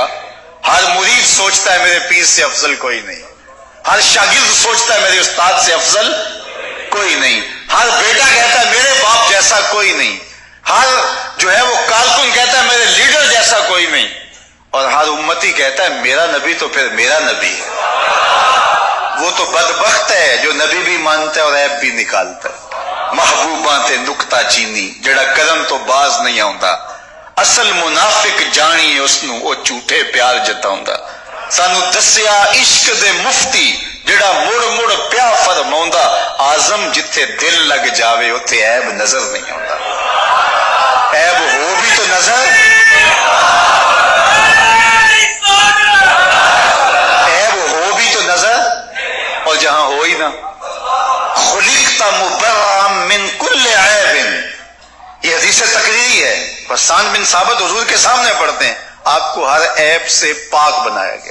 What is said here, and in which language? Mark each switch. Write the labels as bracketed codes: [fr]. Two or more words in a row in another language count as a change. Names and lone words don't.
[ur] ہر مرید سوچتا ہے میرے پیر سے افضل کوئی نہیں، ہر شاگرد سوچتا ہے میرے استاد سے افضل کوئی نہیں، ہر بیٹا کہتا ہے میرے باپ جیسا کوئی نہیں، ہر جو ہے وہ کارکن کہتا ہے میرے لیڈر جیسا کوئی نہیں، اور ہر امتی کہتا ہے میرا نبی تو پھر میرا نبی ہے۔ وہ تو بدبخت ہے جو نبی بھی مانتا ہے اور عیب بھی نکالتا ہے۔ [pa] محبوباں تے نکتہ چینی جڑا کرم تو باز نہیں آوندا، اصل منافق جانی اسنو او جھوٹے پیار جتاوندا۔ سانو دسیا عشق دے مفتی جڑا مڑ مڑ پیا فرماوندا، آزم جتھے دل لگ جاوے اتھے عیب نظر نہیں آوندا۔ [ur] عیب ہو بھی تو نظر، اور جہاں ہو ہی نہ، [ar] خلقت مبرئا من کل عیب، [ur] یہ حدیث تقریری ہے، حسان بن ثابت حضور کے سامنے پڑھتے ہیں، آپ کو ہر عیب سے پاک بنایا گیا۔